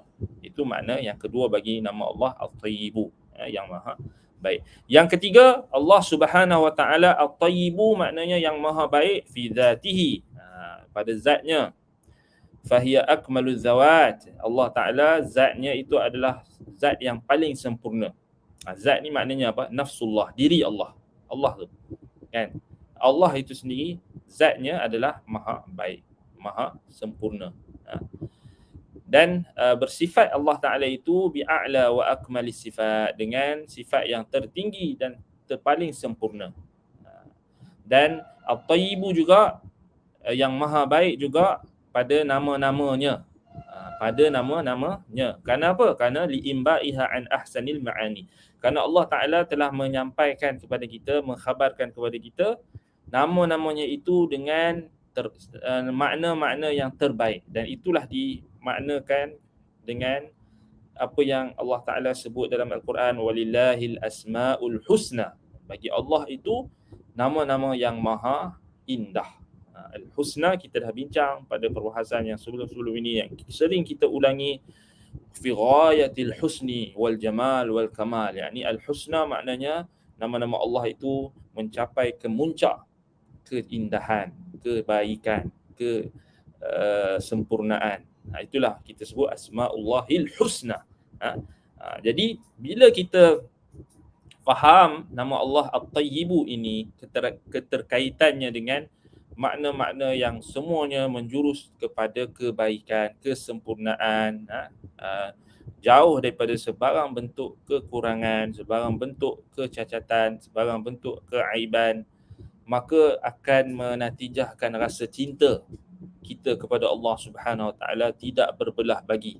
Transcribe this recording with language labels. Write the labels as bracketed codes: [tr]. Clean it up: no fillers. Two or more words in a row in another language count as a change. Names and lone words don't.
[ms] Itu makna yang kedua bagi nama Allah At-Tayyibu, yang maha baik. Yang ketiga, Allah [ar] سبحانه وتعالى [ms] At-Tayyibu maknanya yang maha baik [ar] في ذاته, [ms] pada zatnya. [ar] فهي أكمل الذوات. [ms] Allah Ta'ala zatnya itu adalah zat yang paling sempurna. Zat ni maknanya apa? Nafsullah, diri Allah. Allah tu, kan? Allah itu sendiri zatnya adalah maha baik, maha sempurna. Dan bersifat Allah Ta'ala itu [ar] بأعلى وأكمل الصفات, [ms] dengan sifat yang tertinggi dan terpaling sempurna. Dan At-Tayyibu juga yang maha baik juga pada nama-namanya. Pada nama-namanya. Kerana apa? Kerana [ar] لإنبائها عن أحسن المعاني. [ms] Kerana Allah Ta'ala telah menyampaikan kepada kita, mengkhabarkan kepada kita nama-namanya itu dengan makna-makna yang terbaik, dan itulah dimaknakan dengan apa yang Allah Ta'ala sebut dalam Al-Quran, [ar] ولله الأسماء الحسنى. [ms] Bagi Allah itu nama-nama yang maha indah. Al-husna kita dah bincang pada perbahasan yang sebelum-sebelum ini, yang sering kita ulangi, [ar] في غاية الحسن والجمال والكمال. [ms] Yani al-husna maknanya nama-nama Allah itu mencapai kemuncak keindahan, kebaikan, kesempurnaan. Itulah kita sebut [ar] أسماء الله الحسنى. [ms] Jadi bila kita faham nama Allah At-Tayyibu ini, keterkaitannya dengan makna-makna yang semuanya menjurus kepada kebaikan, kesempurnaan, jauh daripada sebarang bentuk kekurangan, sebarang bentuk kecacatan, sebarang bentuk keaiban, maka akan menatijahkan rasa cinta kita kepada Allah [ar] سبحانه وتعالى [ms] tidak berbelah bagi.